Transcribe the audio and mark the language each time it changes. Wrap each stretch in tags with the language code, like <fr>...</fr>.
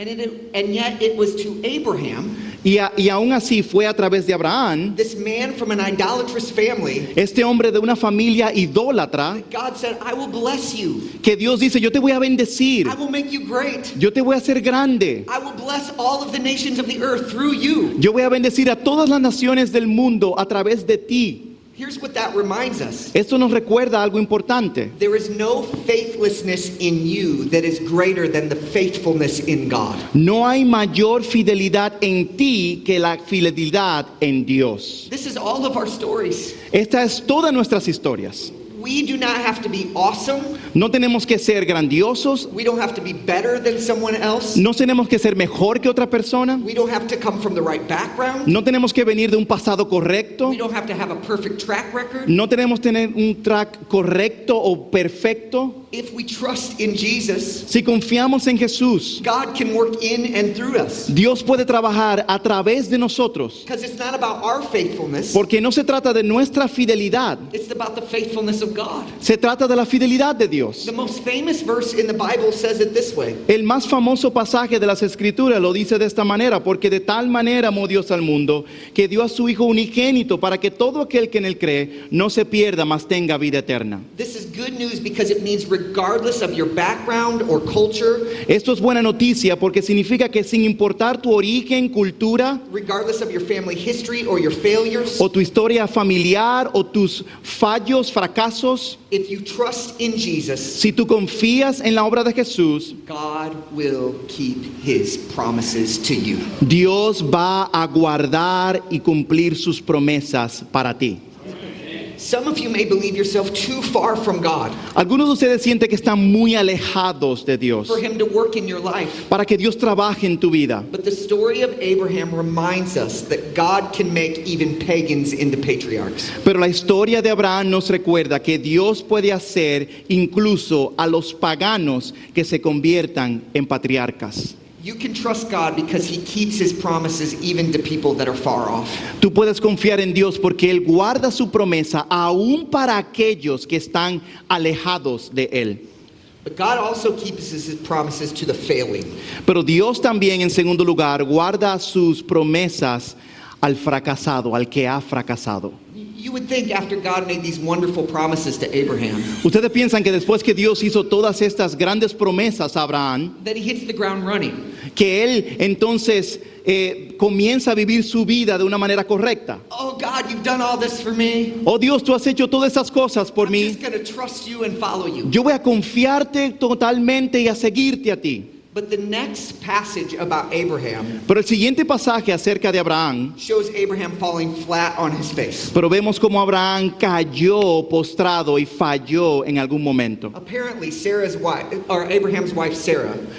<en>And yet it was to Abraham,</en> <es>Y aún así fue a través de Abraham,</es> <en>this man from an idolatrous family,</en> <es>este hombre de una familia idólatra,</es> <en>God said, I will bless you.</en> <es>que Dios dice: yo te voy a bendecir,</es> <en>I will make you great.</en> <es>yo te voy a hacer grande,</es> <en>I will bless all of the nations of the earth through you.</en> <es>yo voy a bendecir a todas las naciones del mundo a través de ti.</es> <en>Here's what that reminds us.</en> <es>Esto nos recuerda algo importante.</es> <en>There is no faithlessness in you that is greater than the faithfulness in God.</en> <es>No hay mayor fidelidad en ti que la fidelidad en Dios.</es> <en>This is all of our stories.</en> <es>Esta es todas nuestras historias.</es> <en>We do not have to be awesome.</en> <es>No tenemos que ser grandiosos,</es> <en>We don't have to be better than someone else.</en> <es>no tenemos que ser mejor que otra persona,</es> <en>We don't have to come from the right background.</en> <es>no tenemos que venir de un pasado correcto,</es> <en>We don't have to have a perfect track record.</en> <es>no tenemos que tener un track correcto o perfecto.</es> <en>If we trust in Jesus,</en> <es>Si confiamos en Jesús,</es> <en>God can work in and through us.</en> <es>Dios puede trabajar a través de nosotros,</es> <en>Because it's not about our faithfulness.</en> <es>porque no se trata de nuestra fidelidad,</es> <en>It's about the faithfulness of God.</en> <es>se trata de la fidelidad de Dios.</es> <en>The most famous verse in the Bible says it this way.</en> <es>El más famoso pasaje de las Escrituras lo dice de esta manera: porque de tal manera amó Dios al mundo, que dio a su Hijo unigénito, para que todo aquel que en él cree no se pierda, mas tenga vida eterna.</es> <en>This is good news because it means regardless of your background or culture,</en> <es>Esto es buena noticia porque significa que sin importar tu origen, cultura,</es> <en>regardless of your family history or your failures,</en> <es>o tu historia familiar, o tus fallos, fracasos,</es> <en>if you trust in Jesus,</en> <es>si tú confías en la obra de Jesús,</es> <en>God will keep his promises to you.</en> <es>Dios va a guardar y cumplir sus promesas para ti.</es> <en>Some of you may believe yourself too far from God</en> <es>Algunos de ustedes sienten que están muy alejados de Dios</es> <en>for him to work in your life.</en> <es>para que Dios trabaje en tu vida.</es> <en>But the story of Abraham reminds us that God can make even pagans into patriarchs.</en> <es>Pero la historia de Abraham nos recuerda que Dios puede hacer incluso a los paganos que se conviertan en patriarcas.</es> <en>You can trust God because he keeps his promises even to people that are far off.</en> <es>Tú puedes confiar en Dios porque Él guarda su promesa aún para aquellos que están alejados de Él.</es> <en>But God also keeps his promises to the failing.</en> <es>Pero Dios también, en segundo lugar, guarda sus promesas al fracasado, al que ha fracasado.</es> <en>You would think after God made these wonderful promises to Abraham</en> <es>Ustedes piensan que después que Dios hizo todas estas grandes promesas a Abraham,</es> <en>that he hits the ground running.</en> <es>que Él entonces comienza a vivir su vida de una manera correcta.</es> <en>Oh God, you've done all this for me.</en> <es>Oh Dios, tú has hecho todas esas cosas por</es> <en>I'm</en> <es>mí.</es> <en>just going to trust you and follow you.</en> <es>Yo voy a confiarte totalmente y a seguirte a ti.</es> <en>But the next passage about Abraham</en> <es>Pero el siguiente pasaje acerca de Abraham,</es> <en>shows Abraham falling flat on his face.</en> <es>pero vemos como Abraham cayó postrado y falló en algún momento.</es> <en>Apparently, Sarah's wife, or Abraham's wife Sarah,</en>